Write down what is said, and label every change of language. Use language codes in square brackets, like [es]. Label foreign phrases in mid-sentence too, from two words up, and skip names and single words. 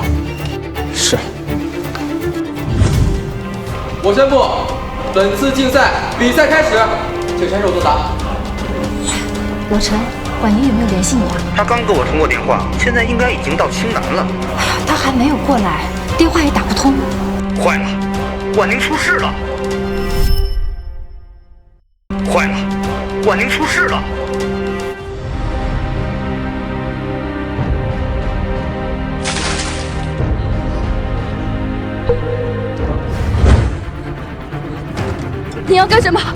[zh] 是。我宣布，本次竞赛比赛開始，請選手作答。老陳，婉寧有沒有聯繫你啊？他剛給我通過電話，現在應該已經到青南了。哎呀，他還沒有過來，電話也打不通。壞了，婉寧出事了！壞了，婉寧出事了！你要幹什麼？